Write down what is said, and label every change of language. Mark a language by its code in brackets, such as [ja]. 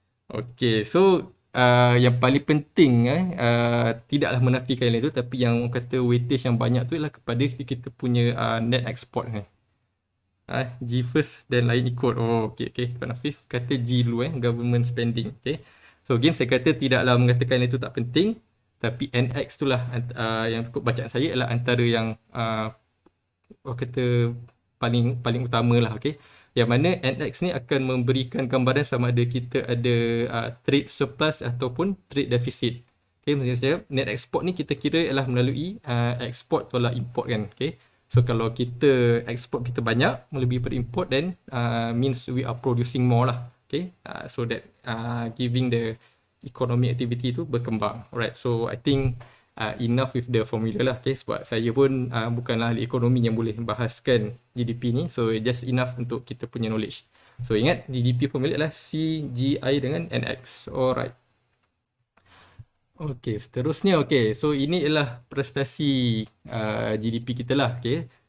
[ms] Okay, so yang paling penting tidaklah menafikan yang itu, tapi yang kata weightage yang banyak tu ialah kepada kita punya net export ni. G first dan lain ikut. Okay. Tuan Afif kata G dulu government spending. Okay. So again saya kata tidaklah mengatakan itu tak penting, tapi NX tu lah yang ikut bacaan saya adalah antara yang orang kata paling utama lah. Okay. Yang mana NX ni akan memberikan gambaran sama ada kita ada trade surplus ataupun trade deficit. Okay, maksudnya net export ni kita kira ialah melalui export tolak import kan. Okay. So kalau kita export kita banyak melebihi per import, [en] then means we are producing more [ms] lah. [en] Okay, so that giving the economic activity [ms] tu berkembang. [en] Alright, so I think enough with the formula lah. [ms] Okay, sebab saya pun bukanlah ahli ekonomi yang boleh bahaskan GDP ni. [en] So just enough [ms] untuk kita punya knowledge. So ingat GDP formula adalah C, G, I dengan NX. Alright. Okay, seterusnya, okay, so ini adalah prestasi GDP kita lah, okay.